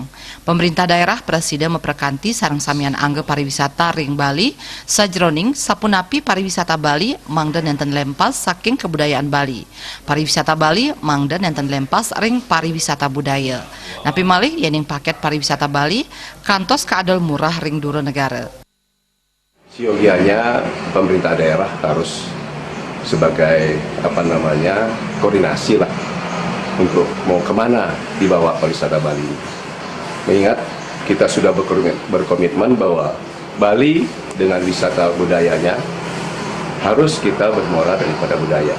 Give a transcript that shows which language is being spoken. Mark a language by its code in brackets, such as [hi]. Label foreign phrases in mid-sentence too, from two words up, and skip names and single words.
[ban] Pemerintah daerah presiden memperkanti sareng samian angge pariwisata ring Bali sajroning sapunapi pariwisata Bali mangda nenten lempas saking kebudayaan Bali. Pariwisata Bali mangda nenten lempas ring pariwisata budaya. Napi malih yening paket pariwisata Bali kantos keadal murah ring duro negara. [id] Siogianya pemerintah daerah harus sebagai koordinasi lah untuk mau kemana dibawa pariwisata Bali. Mengingat kita sudah berkomitmen bahwa Bali dengan wisata budayanya harus kita bermuara daripada budaya.